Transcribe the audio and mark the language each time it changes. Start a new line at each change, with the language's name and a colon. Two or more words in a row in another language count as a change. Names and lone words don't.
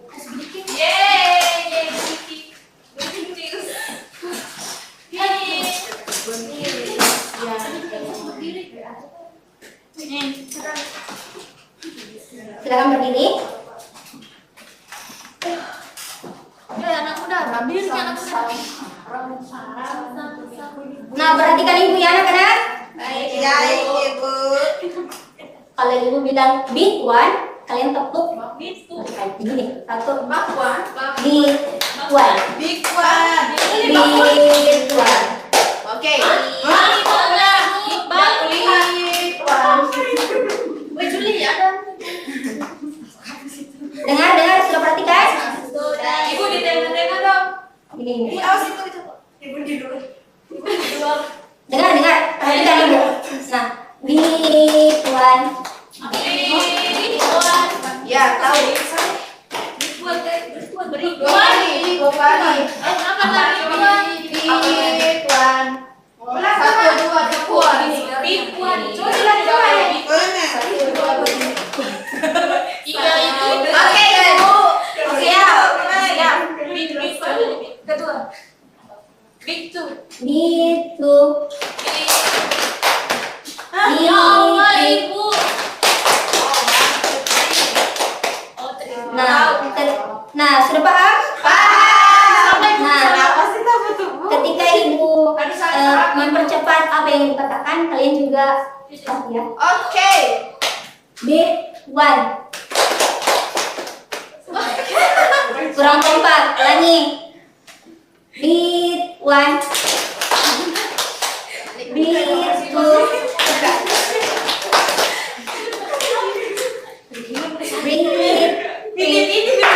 Indonesian: Silakan berdiri. Nah, perhatikan Ibu ya anak-anak. Ya, Ibu. Kalau Ibu bilang
English: big one,
Indonesian: kalian tepuk gini, satu
English: big one, Big one. big one.
Indonesian: Oke. Dengar, sudah perhatikan? Ibu di tengah-tengah dong. Gini. Awas itu. Ibu di luar. Dengar, perhatikan Ibu. Nah,
English: big one.
Indonesian: Ya, tahu.
English: Big one.
Indonesian: Satu, dua, Iya itu. Oke, Ibu. Siap. Kedua.
English: Big two. Big two.
Indonesian: Ya Allah, Ibu. Nah, sudah paham? Nah, ketika Ibu mempercepat apa yang dikatakan, kalian juga paham ya. Oke.
English: Big one.
Indonesian: Kurang kompak, ulangi.
English: Big one. Big two. Big three.